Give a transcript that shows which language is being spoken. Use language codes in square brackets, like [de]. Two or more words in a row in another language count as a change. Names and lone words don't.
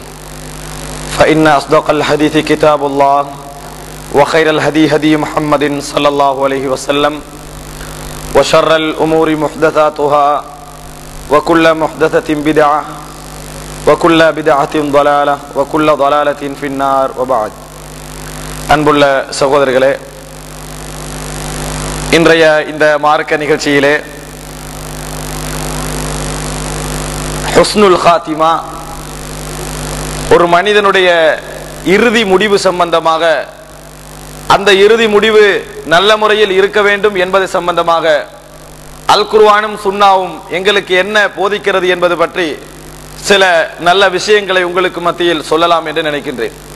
[ar] فإن أصدق الحديث كتاب الله، وخير الهدي هدي محمد صلى الله عليه وسلم، وشر الأمور محدثاتها، وكل محدثة بدعة، وكل بدعة ضلالة، وكل ضلالة في النار. وبعد. [ta] அன்புள்ள சகோதரர்களே, இன்றைய இந்த மார்க்க நிகழ்ச்சியிலே [ar] حسن الخاتمة, [ta] ஒரு மனிதனுடைய இறுதி முடிவு சம்பந்தமாக, அந்த இறுதி முடிவு நல்ல முறையில் இருக்க வேண்டும் என்பது சம்பந்தமாக அல் குர்ஆனும் சுன்னாவும் எங்களுக்கு என்ன போதிக்கிறது என்பது பற்றி சில நல்ல விஷயங்களை உங்களுக்கு மத்தியில் சொல்லலாம் என்று நினைக்கின்றேன்.